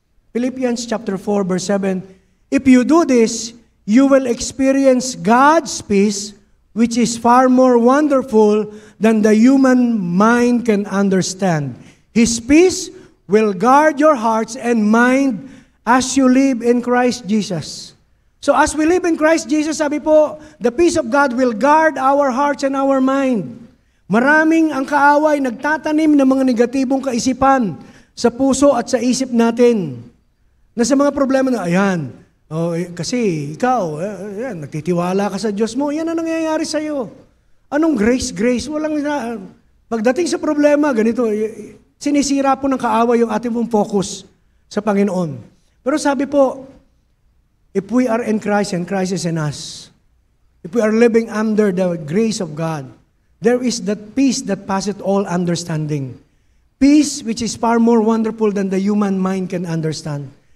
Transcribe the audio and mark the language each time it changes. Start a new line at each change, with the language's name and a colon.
English: Philippians chapter 4, verse 7, if you do this, you will experience God's peace, which is far more wonderful than the human mind can understand. His peace will guard your hearts and mind as you live in Christ Jesus. So as we live in Christ Jesus,
Filipino: sabi po,
English: the peace of God will guard our hearts and our mind.
Filipino: Maraming ang kaaway nagtatanim ng mga negatibong kaisipan sa puso at sa isip natin. Na sa mga problema na, ayan, kasi ikaw, nagtitiwala ka sa Diyos mo, yan ang nangyayari sa iyo. Anong grace? Walang pagdating sa problema, ganito, sinisira po ng kaaway yung ating pong focus sa Panginoon. Pero sabi po,
English: if we are in Christ and Christ is in us, if we are living under the grace of God, there is that peace that passeth all understanding. Peace which is far more wonderful than the human mind can understand.